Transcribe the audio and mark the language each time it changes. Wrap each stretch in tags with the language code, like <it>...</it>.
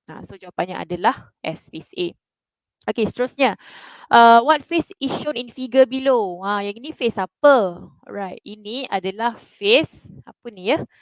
<ms>So jawapannya adalah S phase A. Okay, seterusnya.</ms> <en>What phase is shown in figure below?</en> <ms>Yang ini phase apa? Alright, ini adalah phase apa ni ya?</ms>